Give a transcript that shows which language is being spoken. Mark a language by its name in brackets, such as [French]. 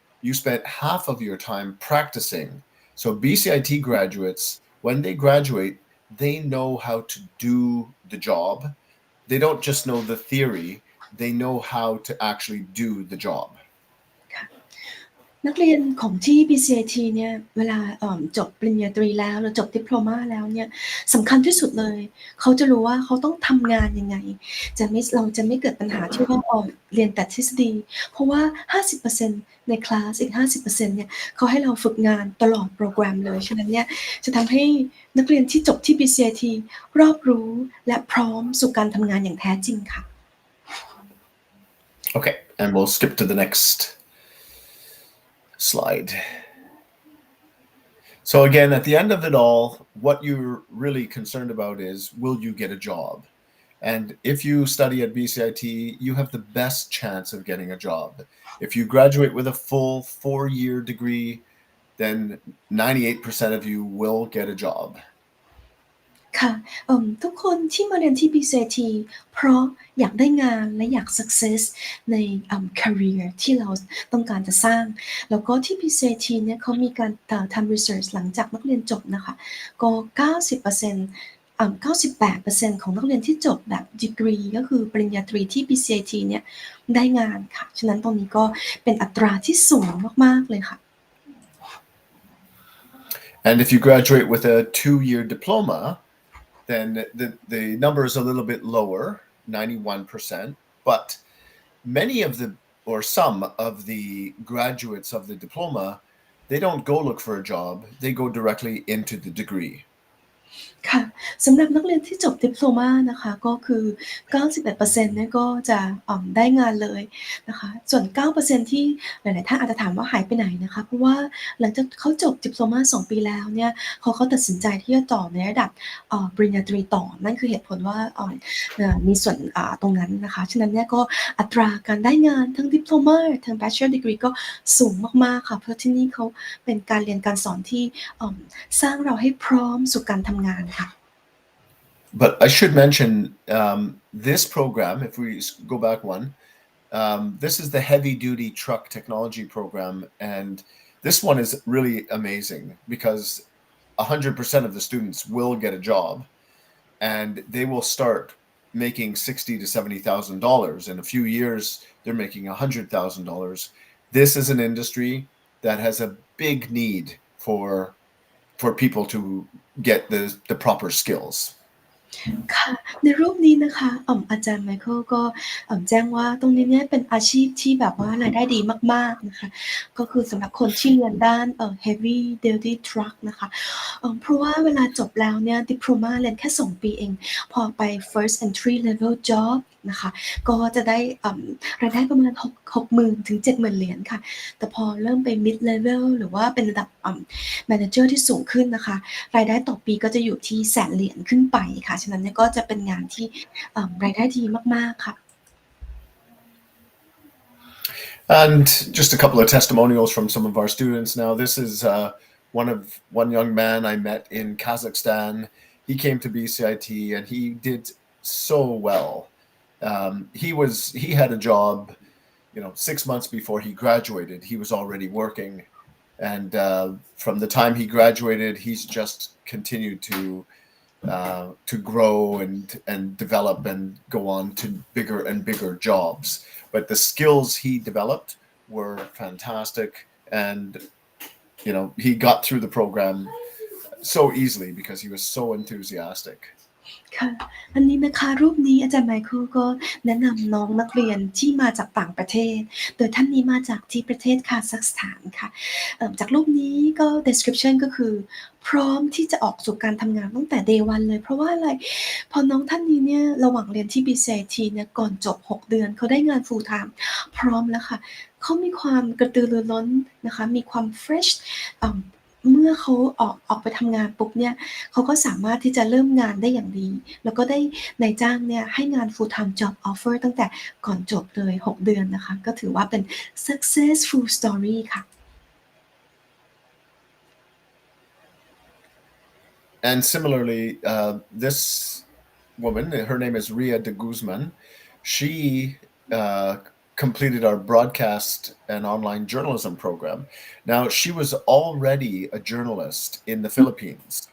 [English] You spent half of your time practicing. So BCIT graduates, when they graduate, they know how to do the job. They don't just know the theory, they know how to actually do the job. [Thai] นักเรียนของที่ BCIT เนี่ยเวลาจบปริญญาตรีแล้วหรือจบดิโพลมาแล้วเนี่ยสำคัญที่สุดเลยเขาจะรู้ว่าเขาต้องทำงานยังไงเราจะไม่เกิดปัญหาที่ว่าเรียนแต่ทฤษฎีเพราะว่า 50% ในคลาสอีก 50% เนี่ยเขาให้เราฝึกงานตลอดโปรแกรมเลยฉะนั้นเนี่ยจะทำให้นักเรียนที่จบที่ BCIT รอบรู้และพร้อมสู่การทำงานอย่างแท้จริงค่ะ [English] Okay, and we'll skip to the next slide. So again, at the end of it all, what you're really concerned about is, will you get a job? And if you study at BCIT, you have the best chance of getting a job. If you graduate with a full 4-year degree, then 98% of you will get a job. [Thai] ค่ะทุกคนที่มาเรียนที่ BCIT เพราะอยากได้งานและอยาก success ในcareer ที่เราต้องการจะสร้างแล้วก็ที่ BCIT เนี่ยเขามีการทำ research หลังจากนักเรียนจบนะคะก็ 90% 98% ของนักเรียนที่จบแบบ degree ก็คือปริญญาตรีที่ BCIT เนี่ยได้งานค่ะฉะนั้นตรงนี้ก็เป็นอัตราที่สูงมากๆเลยค่ะ [English] And if you graduate with a 2-year diploma, then the number is a little bit lower, 91%, but many of the, or some of the graduates of the diploma, they don't go look for a job, they go directly into the degree. [Thai] ค่ะสำหรับนักเรียนที่จบดิโพลมานะคะก็คือ 91% เนี่ยก็จะได้งานเลยนะคะส่วน 9% ที่หลายๆท่านอาจจะถามว่าหายไปไหนนะคะเพราะว่าหลังจากเขาจบดิโพลมา2 ปีแล้วเนี่ยเขาตัดสินใจที่จะต่อในระดับปริญญาตรีต่อนั่นคือเหตุผลว่า มีส่วนตรงนั้นนะคะฉะนั้นเนี่ยก็อัตราการได้งานทั้งดิโพลมาทั้ง [English] Bachelor Degree [Thai] ก็สูงมากๆค่ะเพราะที่นี่เขาเป็นการเรียนการสอนที่สร้างเราให้พร้อมสู่การทำงานค่ะ [English] But I should mention this program, if we go back one, this is the heavy duty truck technology program. And this one is really amazing because 100% of the students will get a job and they will start making $60,000 to $70,000. In a few years, they're making $100,000. This is an industry that has a big need for people to get the proper skills. [Thai] ค่ะในรูปนี้นะคะอาจารย์ไมเคิลก็แจ้งว่าตรงนี้เนี่ยเป็นอาชีพที่แบบว่ารายได้ดีมากๆนะคะก็คือสำหรับคนที่เรียนด้าน [English] heavy duty truck [Thai] นะคะเพราะว่าเวลาจบแล้วเนี่ยดิโพลมาเรียนแค่2ปีเองพอไป [English] first entry level job [Thai] นะคะก็จะได้รายได้ประมาณ60,000 ถึง 70,000 เหรียญค่ะแต่พอเริ่มไป [English] mid level [Thai] หรือว่าเป็นระดับ manager ที่สูงขึ้นนะคะรายได้ต่อปีก็จะอยู่ที่100,000 เหรียญขึ้นไปค่ะฉะนั้นเนี่ยก็จะเป็นงานที่รายได้ดีมากๆค่ะ [English] And just a couple of testimonials from some of our students. Now, this is one young man I met in Kazakhstan. He came to BCIT and he did so well. He had a job, 6 months before he graduated. He was already working, and from the time he graduated, he's just continued to grow and develop and go on to bigger and bigger jobs. But the skills he developed were fantastic, and he got through the program so easily because he was so enthusiastic. [Thai] ค่ะอันนี้นะคะรูปนี้อาจารย์ไมเคิลก็แนะนำน้องนักเรียนที่มาจากต่างประเทศโดยท่านนี้มาจากที่ประเทศคาซัคสถานค่ะจากรูปนี้ก็ description ก็คือพร้อมที่จะออกสู่การทำงานตั้งแต่ [English] day 1 [Thai] เลยเพราะว่าอะไรพอน้องท่านนี้เนี่ยระหว่างเรียนที่ BCIT เนี่ยก่อนจบ6 เดือนเขาได้งาน [English] full time [Thai] พร้อมแล้วค่ะเขามีความกระตือรือร้นนะคะมีความ fresh เมื่อเขาออกไปทำงานปุ๊บเนี่ยเขาก็สามารถที่จะเริ่มงานได้อย่างดีแล้วก็ได้นายจ้างเนี่ยให้งาน [English] full time job offer [Thai] ตั้งแต่ก่อนจบเลย6 เดือนนะคะก็ถือว่าเป็น [English] successful story [Thai] ค่ะ [English] And similarly, this woman, her name is Ria de Guzman. She completed our broadcast and online journalism program. Now, she was already a journalist in the Philippines.